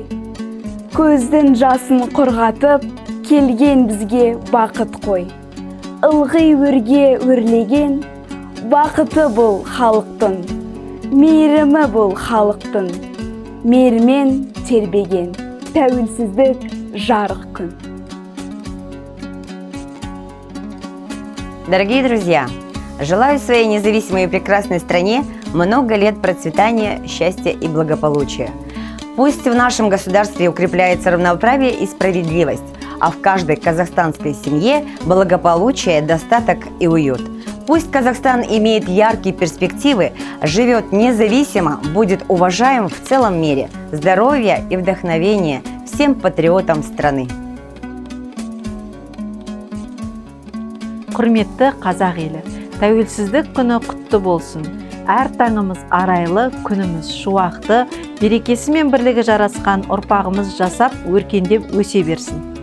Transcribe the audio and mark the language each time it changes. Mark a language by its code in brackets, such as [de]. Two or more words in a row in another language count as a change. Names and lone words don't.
[kk] Көздің жасын құрғатып, келген бізге бақыт қой. Ылғи өрге өрлеген, бақыты бұл халықтың. Мейірімі бұл халықтың. Мейірмен тербеген, тәуелсіздік жарық күн. [ru] Дорогие друзья, желаю своей независимой и прекрасной стране много лет процветания, счастья и благополучия. Пусть в нашем государстве укрепляется равноправие и справедливость, а в каждой казахстанской семье благополучие, достаток и уют. Пусть Казахстан имеет яркие перспективы, живет независимо, будет уважаем в целом мире. Здоровья и вдохновения всем патриотам страны. [kk] Құрметті қазақ елі, тәуелсіздік күні құтты болсын. Әр таңымыз арайлы, күніміз шуақты, берекесі мен бірлігі жарасқан ұрпағымыз жасап, өркендеп өсе берсін.